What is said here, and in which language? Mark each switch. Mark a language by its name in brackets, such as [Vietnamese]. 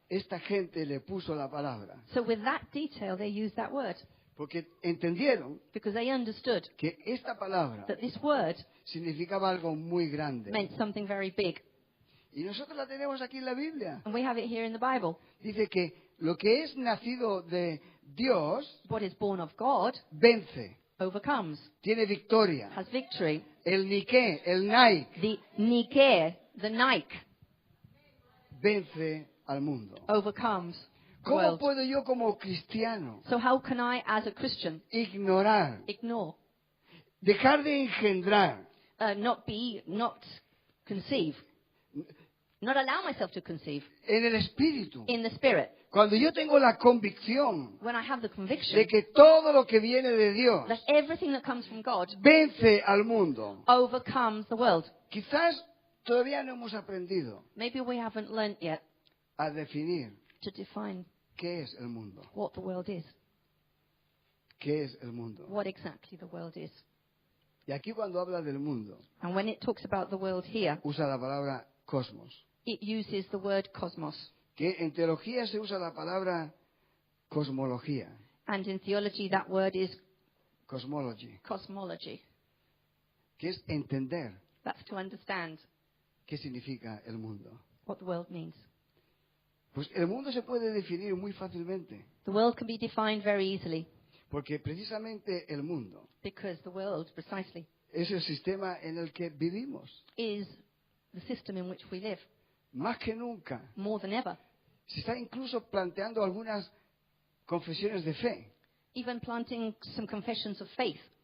[Spanish] esta gente le puso la palabra. [English] So with that detail, they used that word [Spanish] Porque entendieron [English] because they understood [Spanish] que esta palabra [English] that this word [Spanish] significaba algo muy grande. [English] meant something very big. [Spanish] Y nosotros la tenemos aquí en la Biblia. [English] And we have it here in the Bible. [Spanish] Dice que lo que es nacido de Dios [English] What is born of God [Spanish] vence, [English] overcomes, [Spanish] tiene victoria. [English] has victory. [Spanish] El Nike, el Nike, [English] The Nike, the Nike, [Spanish] vence al mundo. [English] overcomes the [Spanish] ¿Cómo [English] world. [Spanish] puedo yo como cristiano [English] So how can I, as a Christian, [Spanish] ignorar, [English] ignore, [Spanish] dejar de engendrar, [English] not conceive, not allow myself to conceive [Spanish] en el espíritu? [English] in the Spirit? [Spanish] Cuando yo tengo la convicción [English] When I have the conviction [Spanish] de que todo lo que viene de Dios [English] that everything that comes from God [Spanish] vence al mundo, [English] overcomes the world. [Spanish] quizás todavía no hemos aprendido [English] Maybe we haven't learnt yet [Spanish] a definir [English] to define [Spanish] qué es el mundo. [English] what the world is, [Spanish] ¿Qué es el mundo? [English] what exactly the world is. [Spanish] Y aquí cuando habla del mundo, [English] And when it talks about the world here, [Spanish] usa la palabra cosmos. [English] it uses the word cosmos. [Spanish] Que en teología se usa la palabra cosmología, [English] And in theology, that word is cosmology, cosmology. [Spanish] que es entender [English] That's to understand [Spanish] qué significa el mundo. [English] what the world means. [Spanish] Pues el mundo se puede definir muy fácilmente, [English] The world can be defined very easily [Spanish] porque precisamente el mundo [English] because the world, precisely, [Spanish] es el sistema en el que vivimos. [English] is the system in which we live. [Spanish] Más que nunca, [English] More than ever. [Spanish] se está incluso planteando algunas confesiones de fe. [English] even planting some confessions of faith.